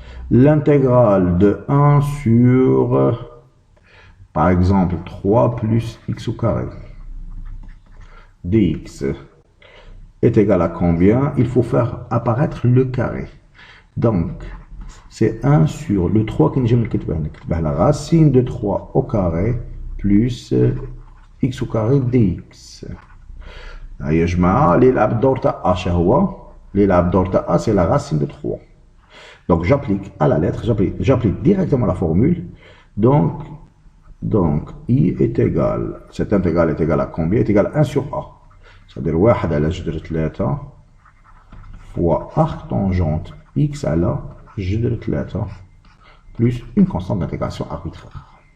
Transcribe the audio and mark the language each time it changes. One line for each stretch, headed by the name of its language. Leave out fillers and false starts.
French: L'intégrale de 1 sur, par exemple, 3 plus x au carré dx est égal à combien? Il faut faire apparaître le carré. Donc, c'est 1 sur le 3 qui nous la racine de 3 au carré plus x au carré dx.
Arabic: يا جماعة اللي يلعب الدور تاع a شهو اللي يلعب الدور تاع a
French: c'est la racine de 3. Donc j'applique à la lettre, j'applique directement la formule. Donc i est égal, cette intégrale est égale à combien? Est égal à 1 sur a. C'est-à-dire 1 على جذر 3 fois arc tangente x على جذر 3 plus une constante d'intégration arbitraire.